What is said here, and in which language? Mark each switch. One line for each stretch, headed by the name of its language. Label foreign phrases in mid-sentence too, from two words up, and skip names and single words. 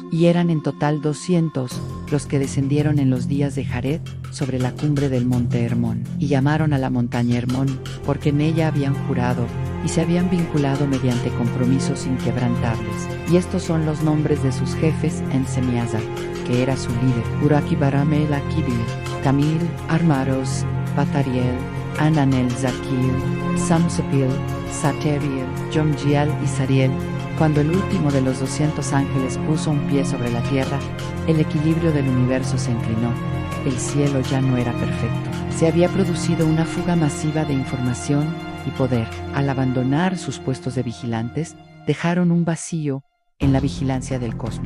Spanish: Y eran en total 200 los que descendieron en los días de Jared sobre la cumbre del monte Hermón. Y llamaron a la montaña Hermón porque en ella habían jurado y se habían vinculado mediante compromisos inquebrantables. Y estos son los nombres de sus jefes en Semiazar, que era su líder: Uraki Baramel Akibil, Tamil, Armaros, Batariel, Ananel Zakil, Samsopil, Sateriel, Jomgial y Sariel. Cuando el último de los 200 ángeles puso un pie sobre la tierra, el equilibrio del universo se inclinó. El cielo ya no era perfecto. Se había producido una fuga masiva de información y poder. Al abandonar sus puestos de vigilantes, dejaron un vacío en la vigilancia del cosmos.